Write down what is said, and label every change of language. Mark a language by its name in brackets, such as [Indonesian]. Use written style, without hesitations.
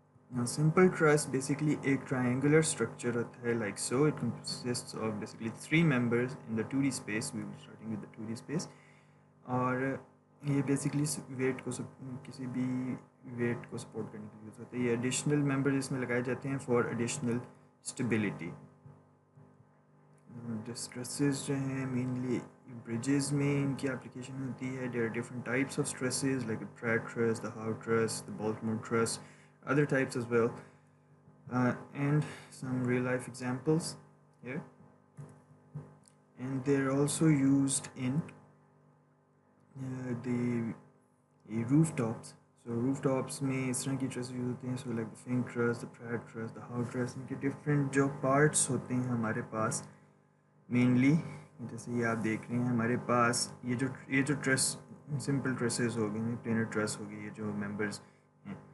[English] Now, simple truss basically एक triangular structure होता है like so. It consists of basically 3 members in the 2D space. We will be starting with the 2D space. [Hindi] और ये basically weight को किसी भी weight को support करने के लिए यूज़ होता है. ये additional members इसमें लगाए जाते हैं [English] for additional stability. [Hindi] Trusses जो हैं mainly bridges में इनकी application होती है. [English] There are different types of trusses like the Pratt truss, the Howe truss, the Baltimore truss, other types as well, and some real life examples here. And they're also used in the rooftops. [Hindi] So rooftops में इस तरह की trusses use होती हैं. [English] So like the Fink truss, the Pratt truss, the Howe truss, [Hindi] इनके different जो parts होते हैं हमारे पास mainly, जैसे ये आप देख रहे हैं हमारे पास ये जो truss simple trusses हो गई, planar truss हो गई, ये जो members हैं.